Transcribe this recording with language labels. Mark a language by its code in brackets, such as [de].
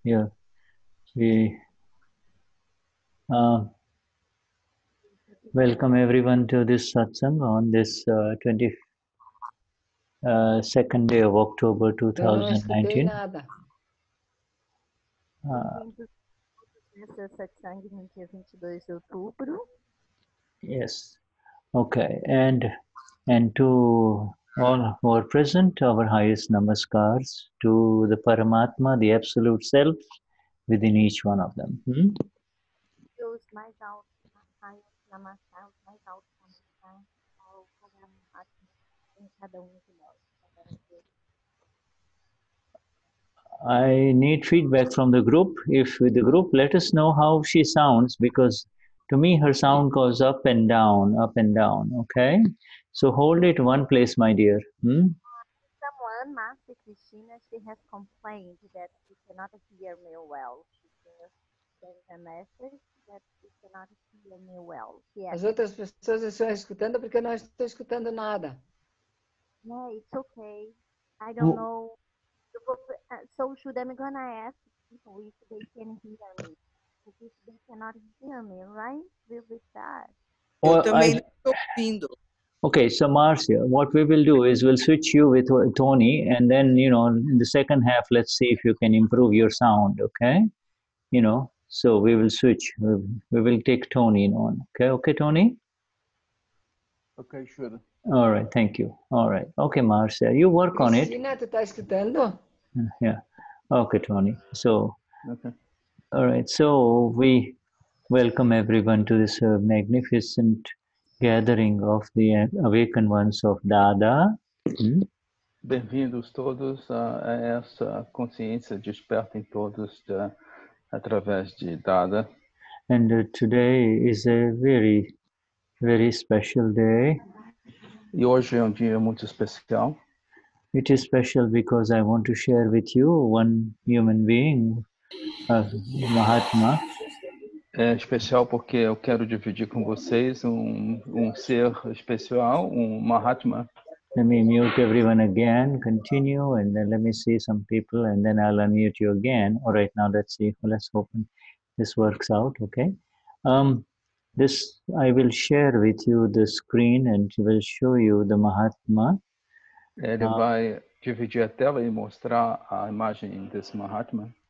[en] Yeah, we welcome everyone to this satsang on this 22nd day of October [pt] Eu não escutei [en] 2019. [pt] nada. Bem-vindos nessa satsang no dia 22 de outubro. [en] Yes. Okay. And to all who are present, our highest namaskars to the Paramatma, the Absolute Self, within each one of them. [pt] Os mais altos, namaskar, os mais altos namaskar ao Paramatma em cada de nós. [en] I need feedback from the group. If the group, let us know how she sounds, because to me her sound goes up and down, okay? So hold it one place, my dear. Someone, Marcia Cristina, she has complained that she cannot hear me well. She just sent a message that she cannot hear me well. Yes. [pt] As outras pessoas estão escutando porque eu não estou escutando nada. [en] Yeah, it's okay. I don't know. So should I'm gonna ask people if they can hear me? If they cannot hear me, right? Will be sad. [pt] Eu também não estou ouvindo. [en] Okay, so Marcia, what we will do is we'll switch you with Tony, and then, in the second half, let's see if you can improve your sound, okay? So we will switch. We will take Tony on. Okay, Tony? Okay, sure. All right, thank you. All right. Okay, Marcia, you work on it. [pt] Cristina, tu está escutando? [en] Yeah. Okay, Tony. So, Okay. all right. So we welcome everyone to this magnificent gathering of the awakened ones of Dada. [pt] Bem-vindos todos a essa consciência desperta em todos através de Dada. [en] And today is a very, very special day. [pt] E hoje é dia muito especial. [en] It is special because I want to share with you one human being, Mahatma. [pt] É especial porque eu quero dividir com vocês ser especial, Mahatma. [en] Let me mute everyone again, continue, and then let me see some people, and then I'll unmute you again. All right, now let's see, let's open. this works out, okay? This I will share with you the screen and will show you the Mahatma. [pt] Ele vai dividir a tela e mostrar a imagem desse Mahatma.